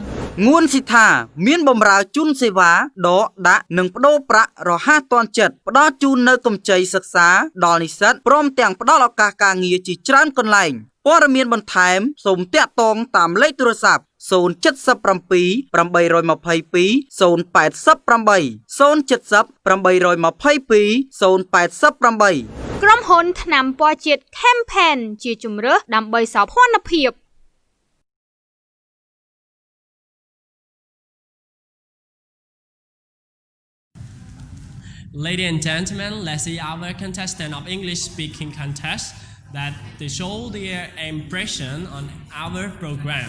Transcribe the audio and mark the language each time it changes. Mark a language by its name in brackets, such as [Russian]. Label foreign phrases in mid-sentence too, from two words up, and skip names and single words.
[Khmer] ងួនស៊ីថាមានបម្រើជូនសេវាដកដាក់និងប្តូរប្រាក់រហ័សទាន់ចិត្តផ្ដល់ជូននៅកម្ចីសិក្សាដល់និស្សិតព្រមទាំងផ្ដល់ឱកាសការងារជាច្រើនកន្លែងព័ត៌មានបន្ថែមសូមទាក់ទងតាមលេខទូរស័ព្ទ 077 822 088 ក្រុមហ៊ុនថ្នាំពណ៌ជាតិ Campaign ជាជំរើសដើម្បីសោភ័ណភាព [English] Ladies and gentlemen, let's see our contestant of English speaking contest that they show their impression on our program.